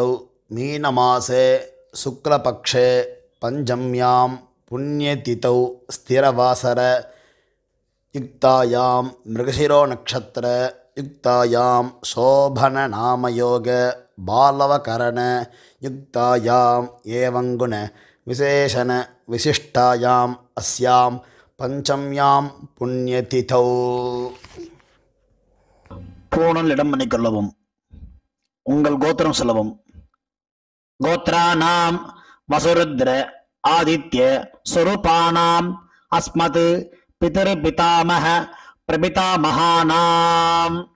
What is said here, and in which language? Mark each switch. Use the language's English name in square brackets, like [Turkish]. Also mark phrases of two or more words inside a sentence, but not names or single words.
[Sanskrit] मीनमासे शुक्लपक्षे पंचम्यां पुण्यतिथौ स्थिरवासर युक्तायां मृगशिरो नक्षत्र युक्तायां शोभन नामयोग बालवकरण युक्तायां एवं गुण विशेषण विशिष्टायां अस्यां पंचम्यां पुण्यतिथौ. [Tamil] பூணல் இடம் பண்ணிக்கொள்ளவும். உங்கள் கோத்திரம் சொல்லவும். [Sanskrit] गोत्राणां वसुरुद्र आदित्य स्वरूपाणाम् अस्मत् पितृ पितामह प्रपितामहानाम्.